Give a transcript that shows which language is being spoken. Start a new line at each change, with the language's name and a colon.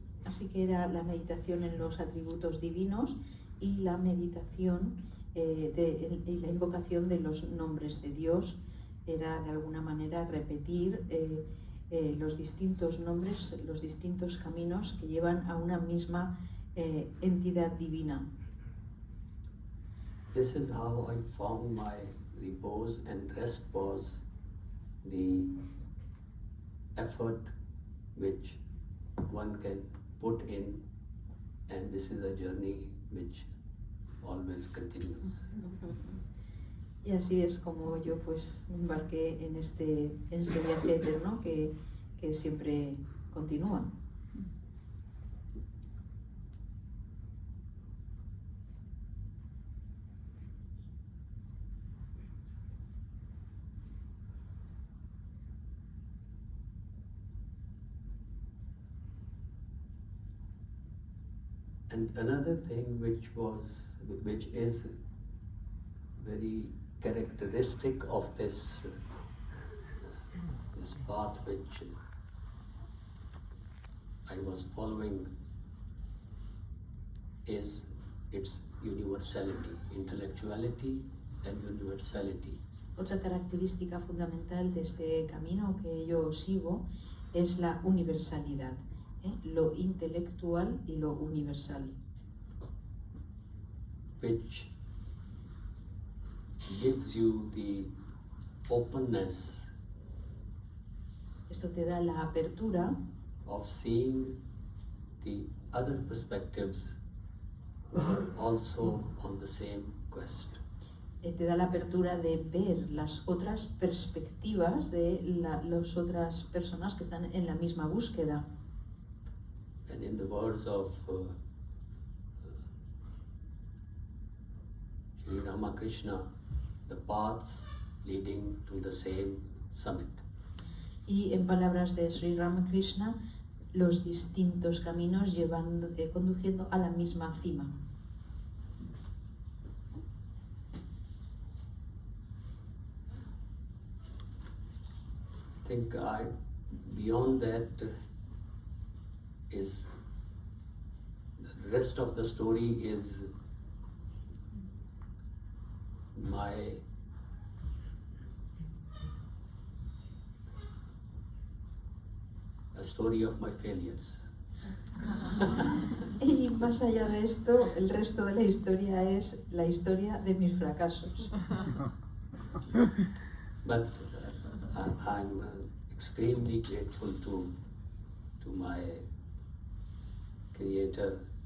Spanish: Así que era la meditación en los atributos divinos y la meditación y la invocación de los nombres de Dios. Era de alguna manera repetir los distintos nombres, los distintos caminos que llevan a una misma entidad divina.
English: This is how I found my repose, and rest was the effort which one can put in, and this is a journey which always continues.
Spanish: Y así es como yo pues me embarqué en este viaje eterno que siempre continúa.
English: And another thing which is very characteristic of this path which I was following is its universality, intellectuality and universality.
Spanish: Otra característica fundamental de este camino que yo sigo es la universalidad, lo intelectual y lo universal.
English: Which gives you the openness.
Spanish: Esto te da la apertura
English: Of seeing the other perspectives who are also on the same quest.
Spanish: te da la apertura de ver las otras perspectivas de las otras personas que están en la misma búsqueda.
English: And in the words of Sri Ramakrishna, the paths leading to the same summit.
Spanish: Y en palabras de Sri Ramakrishna, los distintos caminos conduciendo a la misma cima.
English: I think beyond that is the rest of the story is a story of my failures.
Spanish: Y más allá de esto, el resto de la historia es la historia de mis fracasos.
English: But I'm extremely grateful to my Creator.